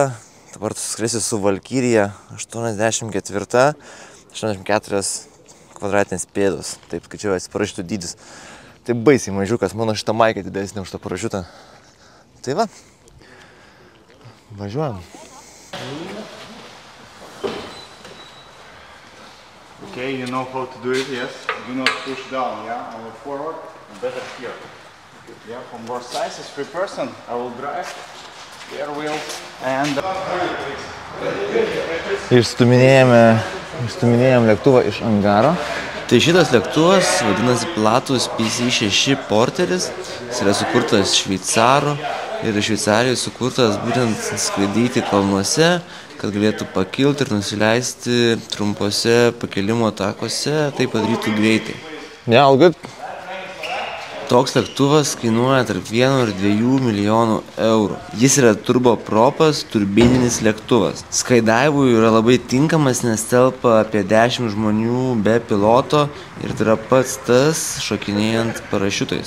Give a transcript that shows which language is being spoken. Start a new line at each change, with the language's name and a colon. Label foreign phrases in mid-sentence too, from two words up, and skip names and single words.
Lithuanian: Dabar skrisiu su Valkyrija 84 kvadratinės pėdos. Taip skaičiuojasi parašiutų dydis. Tai baisiai mažiukas, mano šitą maikę didesnė už tą parašiutą. Tai va. Važiuojam.
English: Okay, you know how to do it, yes? Do not push down, yeah? I will forward, better here. Yeah, from both sides, it's 3 person. I will drive.
Lithuanian: Išstuminėjom lėktuvą iš angaro. Tai šitas lėktuvas vadinasi platus PC-6 Porteris. Jis yra sukurtas Šveicarų ir Šveicarijoje sukurtas būtent skraidyti kalnuose, kad galėtų pakilti ir nusileisti trumpose pakilimo takose, tai padarytų greitai.
English: Yeah, all good.
Lithuanian: Toks lėktuvas kainuoja tarp 1 ir 2 milijonų eurų. Jis yra turbopropas, turbininis lėktuvas. Skydaivui yra labai tinkamas, nes telpa apie 10 žmonių be piloto ir tai yra pats tas šokinėjant parašiutais.